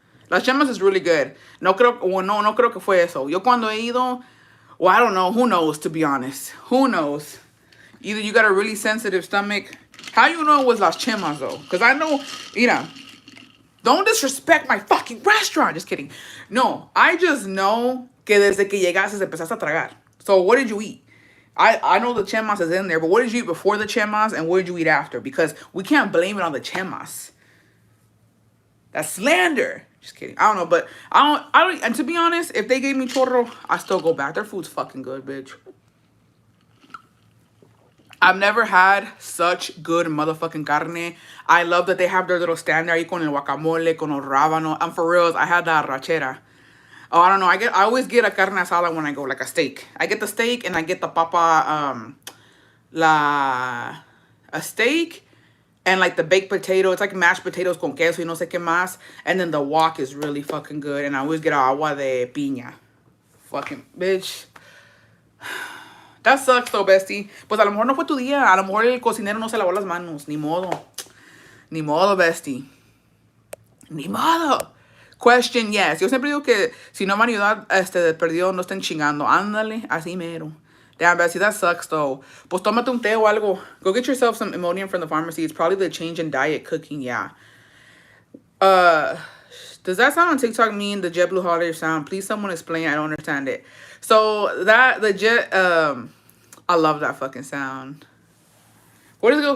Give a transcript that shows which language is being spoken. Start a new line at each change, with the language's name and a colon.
Spanish: Las Chemas
English: is really good.
Spanish: No creo que fue eso. Yo cuando he ido,
English: well, I don't know. Who knows, to be honest? Who knows? Either you got a really sensitive stomach. How you know it was Las Chemas, though? Because I know, don't disrespect my fucking restaurant. Just kidding. No, I just know
Spanish: que desde que llegaste empezaste a tragar.
English: So what did you eat? I know the chemas is in there, but what did you eat before the chemas and what did you eat after? Because we can't blame it on the chemas. That's slander. Just kidding. I don't know, but I don't, and to be honest, if they gave me chorro, I still go back. Their food's fucking good, bitch. I've never had such good motherfucking carne. I love that they have their little stand there
Spanish: ahí con el guacamole, con el rábano.
English: I'm for reals. I had that rachera. Oh, I don't know. I always get a carne asada when I go, like a steak. I get the steak and I get the papa, a steak and like the baked potato. It's like mashed potatoes
Spanish: con queso y no sé qué más.
English: And then the wok is really fucking good. And I always get agua de piña. Fucking bitch. That sucks though, bestie.
Spanish: Pues a lo mejor no fue tu día. A lo mejor el cocinero no se lavó las manos. Ni modo. Ni modo, bestie. Ni modo.
English: Question, yes.
Spanish: Yo siempre digo que si no van a ayudar, de perdido, no estén chingando. Ándale, así mero.
English: Damn, Bessie, that sucks, though.
Spanish: Pues tómate un té o algo.
English: Go get yourself some Imodium from the pharmacy. It's probably the change in diet cooking, yeah. Does that sound on TikTok mean the JetBlue holiday sound? Please someone explain. I don't understand it. So, I love that fucking sound. Where does it go?